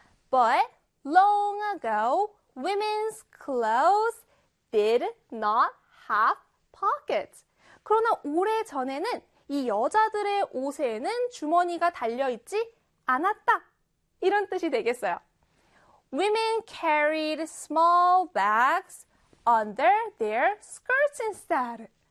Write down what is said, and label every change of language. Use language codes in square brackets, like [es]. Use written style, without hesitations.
[en] But long ago, women's clothes did not have pockets. [ko] 그러나 오래 전에는 이 여자들의 옷에는 주머니가 달려있지 않았다. 이런 뜻이 되겠어요. [en] Women carried small bags under their skirts instead.